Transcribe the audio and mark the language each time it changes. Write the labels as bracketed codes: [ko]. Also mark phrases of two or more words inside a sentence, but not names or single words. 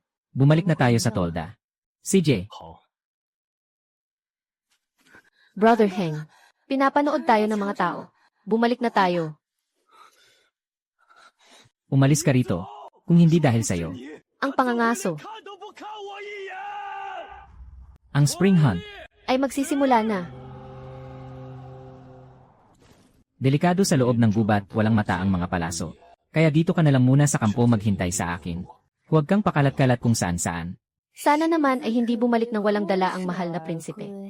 [tl] Bumalik na tayo sa tolda. CJ, [zh] 好， [tl] Brother Heng, pinapanood tayo ng mga tao. Bumalik na tayo. umalis ka rito. Kung hindi dahil sa'yo. Ang pangangaso [zh] 看都不看我一眼。 [tl] Ang [en] spring hunt. [tl] ay magsisimula na. Delikado sa loob ng gubat, walang mata ang mga palaso. Kaya dito ka na lang muna sa kampo maghintay sa akin. Huwag kang pakalat-kalat kung saan-saan. Sana naman ay hindi bumalik ng walang dala ang mahal na prinsipe.